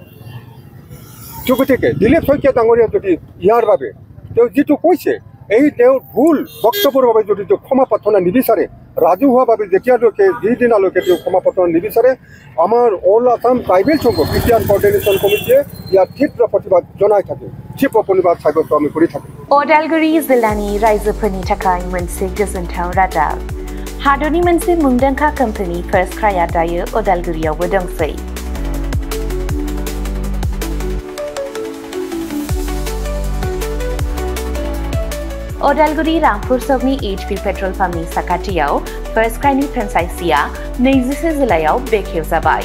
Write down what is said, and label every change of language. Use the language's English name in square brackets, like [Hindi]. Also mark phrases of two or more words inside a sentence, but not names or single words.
[Assamese] গতিকে দিলীপ শইকীয়া ডাঙৰীয়া যদি ইয়াৰ বাবে তেওঁ যিটো কৈছে, এই তেওঁৰ ভুল বক্তব্যৰ বাবে যদি তেওঁ ক্ষমা প্ৰাৰ্থনা নিবিচাৰে, ৰাজহুৱাভাৱে যেতিয়ালৈকে যিদিনালৈকে তেওঁ ক্ষমা প্ৰাৰ্থনা নিবিচাৰে, আমাৰ অল আছাম ট্ৰাইবেল সংঘ বিটিআৰ কোঅৰ্ডিনেশ্যন কমিটিয়ে ইয়াৰ তীব্ৰ প্ৰতিবাদ জনাই থাকে, তীব্ৰ প্ৰতিবাদ সাব্যস্ত আমি কৰি থাকোঁ। [Bodo] अदालगुरि जिल्लानि रायजोफोरनि थाखाय मोनसे गोजोनथाव रादाब। हादरनि मोनसे मुंदांखा कम्पानि फार्स्ट क्राइआ दायो अदालगुरियावबो दंसै। अदालगुरि रामपुर सकनि HP पेट्रल पाम्पनि साखाथियाव फार्स्ट क्राइनि फ्रेन्चाइजिआ 24 जुलाइआव बेखेवजाबाय।